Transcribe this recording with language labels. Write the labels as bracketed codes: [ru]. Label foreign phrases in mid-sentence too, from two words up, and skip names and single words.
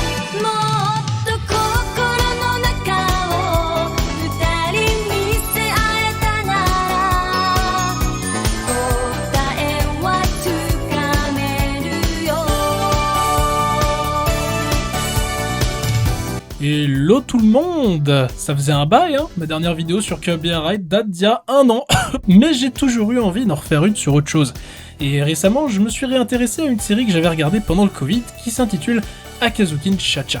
[ja] もっと心の中を二人見せ合えたなら答えはつかめるよ。 [fr] Hello tout le monde! Ça faisait un bail, hein. Ma dernière vidéo sur Kirby Air Ride date d'il y a 1 an, mais j'ai toujours eu envie d'en refaire une sur autre chose. Et récemment, je me suis réintéressé à une série que j'avais regardée pendant le Covid, qui s'intitule Akazukin Cha-Cha.